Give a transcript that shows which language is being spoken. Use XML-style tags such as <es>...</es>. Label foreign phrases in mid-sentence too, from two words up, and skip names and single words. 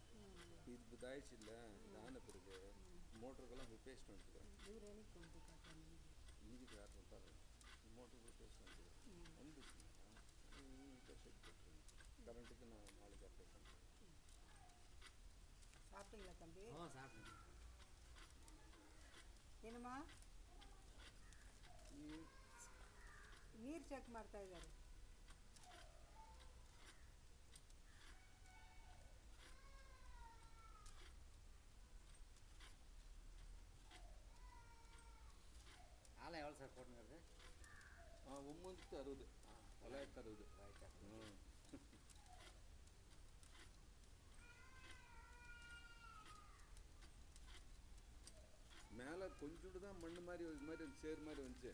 <ta>இது இதாயிடுச்சு இல்லை, இது ஆன பிறகு மோட்டருக்கெல்லாம் போய் பேசிட்டு வந்துட்டுக்கிறேன். இன்னைக்கு யார் சொல்லிட்டாரு மோட்டருக்கு போய் பேசிட்டு வந்துட்டுக்கிறேன். வந்துச்சுன்னா செக் போட்டுருங்க. கரண்ட்டுக்கு நான் நாளைக்கு அப்ளை பண்ணுறேன். சாப்பிட்டீங்களா தம்பி? சாப்பிட்டேன்.</ta> <kn>ಏನಮ್ಮ ನೀರು ಚೆಕ್ ಮಾಡ್ತಾ ಇದ್ದಾರೆ.</kn> <ta>ಹಾಲ ಎவ்வளோ சார் போட்டுங்கிறது? 960. 960. மேலே கொஞ்சோண்டு தான் மண் மாதிரி இது மாதிரி சேர் மாதிரி வந்துச்சு.</ta>